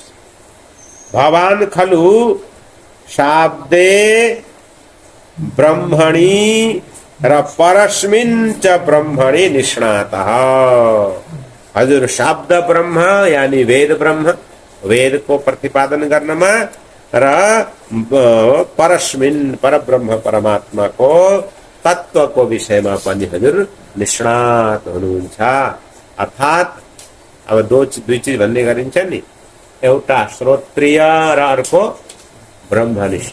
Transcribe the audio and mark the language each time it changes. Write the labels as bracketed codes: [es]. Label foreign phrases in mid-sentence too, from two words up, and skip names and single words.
[sa] भवान खलु शाब्दे ब्रह्मणि र परस्मिन् च ब्रह्मणि निष्णातः। [ne] हजुर शाब्द ब्रह्म यानी वेद ब्रह्म, वेद को प्रतिपादन गर्नमा र परस्मिन् परब्रह्म परमात्मा को तत्व को विषयमा पनि हजुर निष्णात हुनुहुन्छ। अर्थात अब दुई चीज भन्ने गरिन्छ नि, एउटा श्रोत्रिय र अर्को ब्रह्मनिष्ठ।